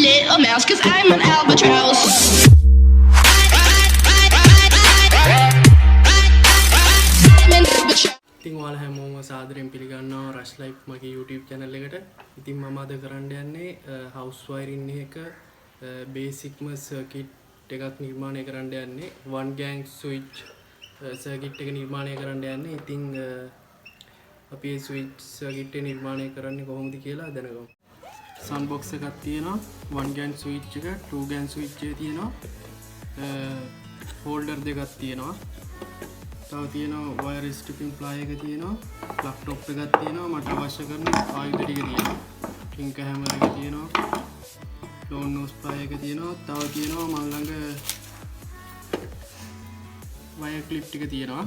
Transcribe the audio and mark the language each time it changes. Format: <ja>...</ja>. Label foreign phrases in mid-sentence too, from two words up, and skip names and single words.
<en>a mouse, cause I'm an albatross. I'm an albatross.</en> <si>ඉතින් ඔයාලා හැමෝම සාදරයෙන් පිළිගන්නවා රෂ් ලයිෆ් මගේ YouTube channel එකට. ඉතින් මම අද කරන්න යන්නේ</si> <en>house wiring</en> <si>එක බේසික්ම circuit එකක් නිර්මාණය කරන්න යන්නේ.</si> <en>one gang switch circuit</en> <si>එක නිර්මාණය කරන්න යන්නේ. ඉතින් අපි මේ</si> <en>switch circuit</en> <si>එක නිර්මාණය කරන්නේ කොහොමද කියලා දැනගමු.</si> <en>sun box</en> <si>එකක් තියෙනවා,</si> <en>one gang switch</en> <si>එක,</si> <en>two gang switch</en> <si>එක තියෙනවා, holder දෙකක් තියෙනවා. තව තියෙනවා</si> <en>wire stripping ply</en> <si>එක තියෙනවා,</si> <en>plug top</en> <si>එකක් තියෙනවා, මට අවශ්‍ය කරන ආයුධ ටික තියෙනවා.</si> <en>tinker hammer</en> <si>එක තියෙනවා,</si> <en>lone nose ply</en> <si>එක තියෙනවා, තව තියෙනවා මම ළඟ</si> <en>wire clip</en> <si>ටික තියෙනවා.</si>